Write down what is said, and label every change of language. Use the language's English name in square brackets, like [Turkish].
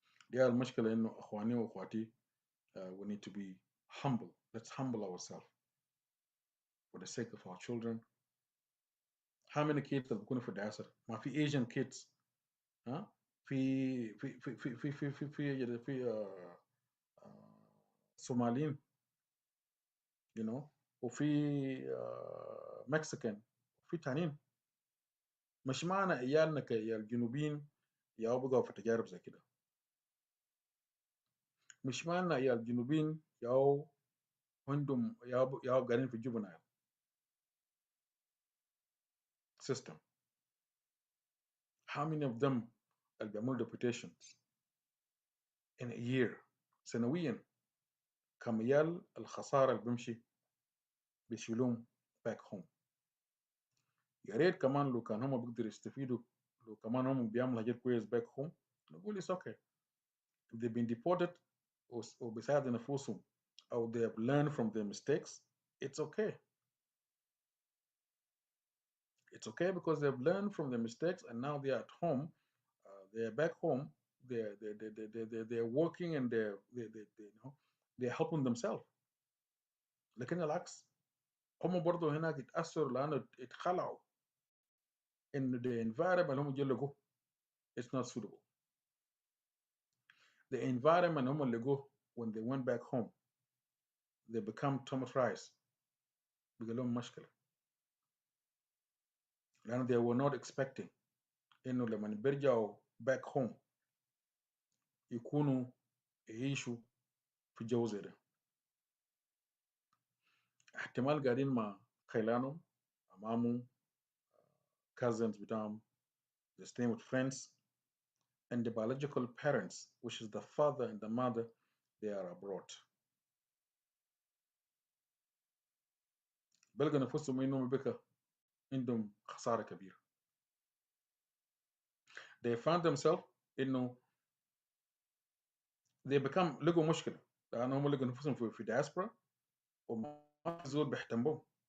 [Arabic] دي أول مشكلة إنه أخواني وأخواتي [English] we need to be humble. Let's humble ourselves for the sake of our children. How many kids [Arabic] اللي بيكونوا في الدراسة؟ ما في [English] Asian kids ها؟ في Somalian, you know, وفي Mexican [Arabic] وفي تانيين. مش معنى عيالنا كعيال جنوبيين يا بقوا في تجارب زي كده. مش معنى عيال جنوبيين يا عندهم يا قاعدين في juvenile system. [English] How many of them [Arabic] اللي بيعملوا deputations [English] in a year [Arabic] سنويا؟ كم عيال الخسارة اللي بيمشي بيشيلوهم [English] back home. [Arabic] يا ريت كمان لو كان هم بيقدروا يستفيدوا، لو كمان هم بيعملوا حاجات كويس [English] back home [Arabic] نقول [English] it's okay. If they've been deported [Arabic] وبيساعدوا نفوسهم أو [English] they have learned from their mistakes, it's okay. It's okay because they've learned from their mistakes and now they're at home, they're back home, they're working and they're you know they're helping themselves. [Arabic] لكن العكس هم برضه هناك اتأثروا لأنه اتخلعوا إن [English] the environment [Arabic] اللي هم جلقوه [English] it's not suitable. The environment [Arabic] هم اللي لقوه [English] when they went back home they become traumatized. [Arabic] بقى لهم مشكلة لأنه [English] they were not expecting [Arabic] إنه لما بيرجعوا [English] back home [Arabic] يكونوا يعيشوا في جو زي ده. احتمال قاعدين مع خيلانهم أمامهم [English] cousins [Arabic] بتاعهم [English] they stay with friends and the biological parents which is the father and the mother they are abroad. [Arabic] بلقى نفسهم إنهم بقى عندهم خسارة كبيرة. [English] They found themselves إنه they become [Arabic] لقوا مشكلة لأنهم لقوا نفسهم في diaspora وما في زول بيهتمهم.